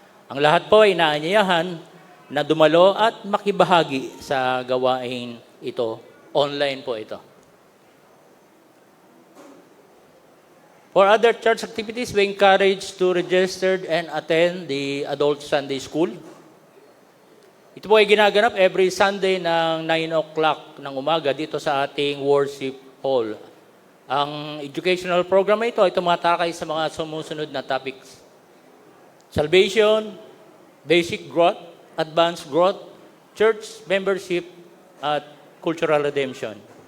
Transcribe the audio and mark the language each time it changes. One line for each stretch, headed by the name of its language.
Filipino: Ang lahat po ay inaanyayahan na dumalo at makibahagi sa gawain ito. Online po ito.
English: For other church activities, we encourage to register and attend the Adult Sunday School.
Filipino: Ito po ay ginaganap
English: every Sunday
Filipino: ng 9 o'clock ng umaga dito sa ating worship hall. Ang educational program ito ay tumatakay sa mga sumusunod na topics.
English: Salvation, basic growth, advanced growth, church membership, at cultural redemption.